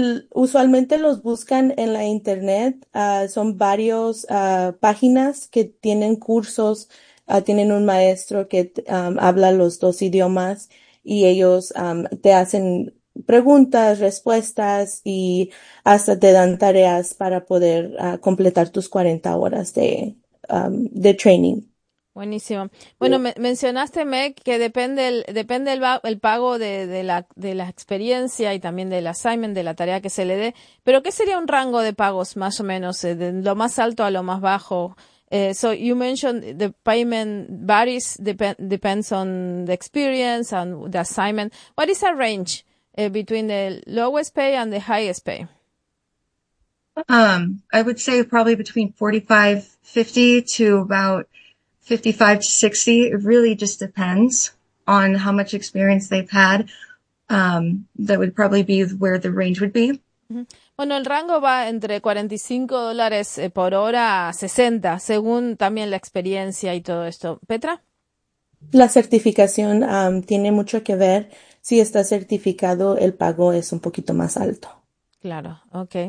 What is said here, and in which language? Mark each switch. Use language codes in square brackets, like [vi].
[es] Usualmente los buscan en la internet, son varios páginas que tienen cursos, tienen un maestro que habla los dos idiomas y ellos te hacen preguntas, respuestas y hasta te dan tareas para poder completar tus 40 horas de training. Buenísimo. Bueno, mencionaste, Meg, que depende el pago de la experiencia y también del assignment, de la tarea que se le dé. Pero ¿qué sería un rango de pagos más o menos, de lo más alto a lo más bajo? [en] So you mentioned the payment varies, depends on the experience and the assignment. What is a range between the lowest pay and the highest pay? I would say probably between 45, 50 to about 55 to 60. It really just depends on how much experience they've had. That would probably be where the range would be. [es] Bueno, el rango va entre $45 por hora a 60, según también la experiencia y todo esto. Petra? La certificación tiene mucho que ver. Si está certificado, el pago es un poquito más alto. Claro, okay.